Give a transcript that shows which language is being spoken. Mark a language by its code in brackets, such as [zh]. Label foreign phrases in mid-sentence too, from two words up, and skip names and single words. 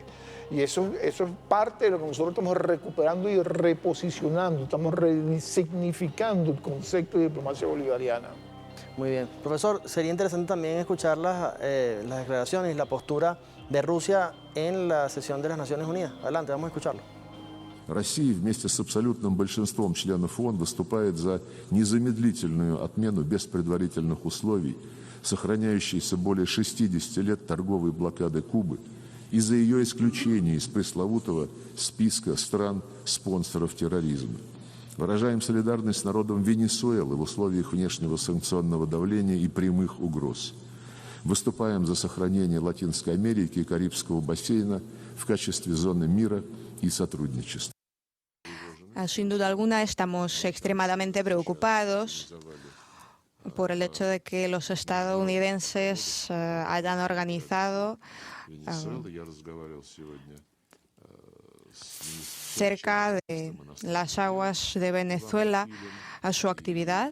[es] Y eso es parte de lo que nosotros estamos recuperando y reposicionando, estamos resignificando el concepto de diplomacia bolivariana. Muy bien. Profesor, sería interesante también escuchar las declaraciones y la postura de Rusia en la sesión de las Naciones Unidas. Adelante, vamos a escucharlo. [ru] Россия вместе с абсолютным большинством членов ООН выступает за незамедлительную отмену без предварительных условий, сохраняющейся более 60 лет торговой блокады Кубы, и за ее исключение из пресловутого списка стран-спонсоров терроризма. Выражаем солидарность с народом Венесуэлы в условиях внешнего санкционного давления и прямых угроз. Выступаем за сохранение Латинской Америки и Карибского бассейна в качестве зоны мира и сотрудничества. [es] Sin duda alguna estamos extremadamente preocupados por el hecho de que los estadounidenses hayan organizado cerca de las aguas de Venezuela a su actividad.